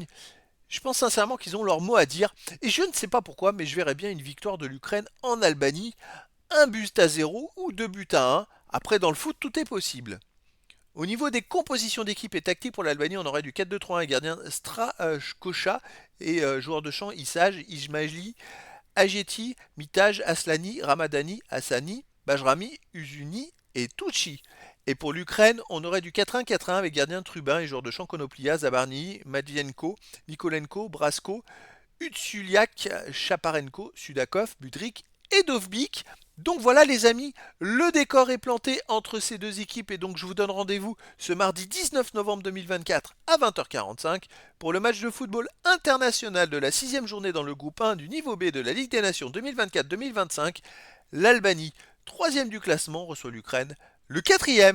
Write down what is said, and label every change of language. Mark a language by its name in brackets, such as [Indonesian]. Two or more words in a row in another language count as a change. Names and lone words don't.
[French] Je pense sincèrement qu'ils ont leur mot à dire. Et je ne sais pas pourquoi, mais je verrais bien une victoire de l'Ukraine en Albanie. Un but à 0 ou 2 buts à 1. Après, dans le foot, tout est possible. Au niveau des compositions d'équipe et tactique pour l'Albanie, on aurait du 4-2-3-1 et gardien Strakocha et joueur de champ Isaj, Ismaili, Ajeti, Mitaj, Aslani, Ramadani, Hassani, Bajrami, Uzuni et Tucci. Et pour l'Ukraine, on aurait du 4-1-4-1 avec gardien Trubin et joueur de champ Konoplia, Zabarny, Matvienko, Nikolenko, Brasko, Utsuliak, Chaparenko, Sudakov, Budrik et Dovbik. Donc voilà les amis, le décor est planté entre ces deux équipes et donc je vous donne rendez-vous ce mardi 19 novembre 2024 à 20h45 pour le match de football international de la 6e journée dans le groupe 1 du niveau B de la Ligue des Nations 2024-2025. L'Albanie, 3e du classement, reçoit l'Ukraine, le quatrième.